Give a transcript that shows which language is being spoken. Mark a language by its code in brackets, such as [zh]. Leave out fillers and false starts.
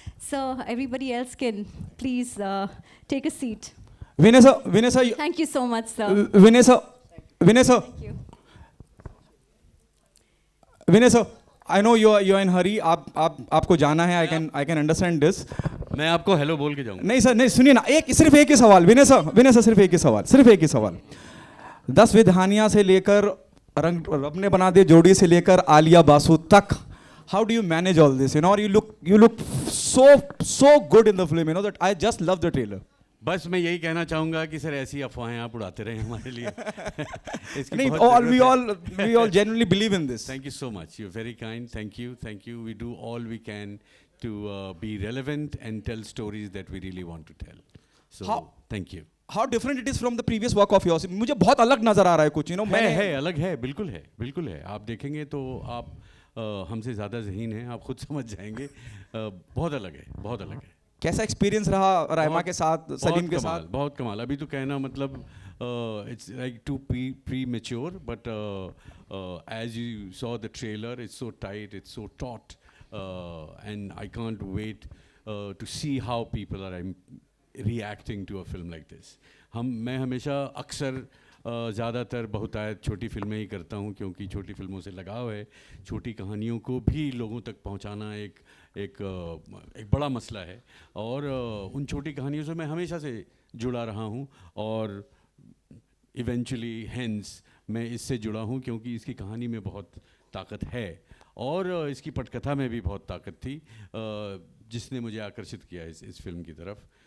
[en] So everybody else can please take a seat. Vinay sir, Thank you so much, sir. Vinay sir. Thank you. Vinay sir, I know you are in hurry. [hi] आपको जाना है. [en] I can understand this. [hi] मैं आपको hello बोल के जाऊंगा। नहीं sir, नहीं सुनिए ना, सिर्फ एक ही सवाल विनय सर सिर्फ एक ही सवाल 10 विधानिया से लेकर रंग रब ने बना दे जोड़ी से लेकर आलिया बासु तक, [en] how do you manage all this? You know, you look so good in the film. You know that I just love the trailer. [hi] बस मैं यही कहना चाहूँगा कि सर ऐसी अफवाहें आप उड़ाते रहे हमारे लिए। इसकी नहीं, बहुत [en] we [hi] ज़रूरत है। [en] all genuinely believe in this. Thank you so much. You're very kind. Thank you. We do all we can to be relevant and tell stories that we really want to tell. So thank you. How different it is from the previous work of yours? [hi] मुझे बहुत अलग नजर आ रहा है कुछ, [en] you know. [hi] है अलग है, बिल्कुल है। आप देखेंगे तो आप हमसे ज़्यादा ज़हीन हैं, आप खुद समझ जाएंगे। बहुत अलग है। कैसा एक्सपीरियंस रहा राइमा के साथ, सलीम के साथ? बहुत कमाल। अभी तो कहना मतलब [en] it's like too premature, but as you saw the trailer, it's so tight, it's so taut, and I can't wait to see how people are reacting to a film like this. [hi] मैं हमेशा अक्सर ज़्यादातर बहुतायत छोटी फिल्में ही करता हूँ, क्योंकि छोटी फिल्मों से लगाव है. छोटी कहानियों को भी लोगों तक पहुँचाना एक बड़ा मसला है, और उन छोटी कहानियों से मैं हमेशा से जुड़ा रहा हूँ, और इवेंचुअली हेंस मैं इससे जुड़ा हूँ क्योंकि इसकी कहानी में बहुत ताकत है, और इसकी पटकथा में भी बहुत ताकत थी, जिसने मुझे आकर्षित किया इस फिल्म की तरफ.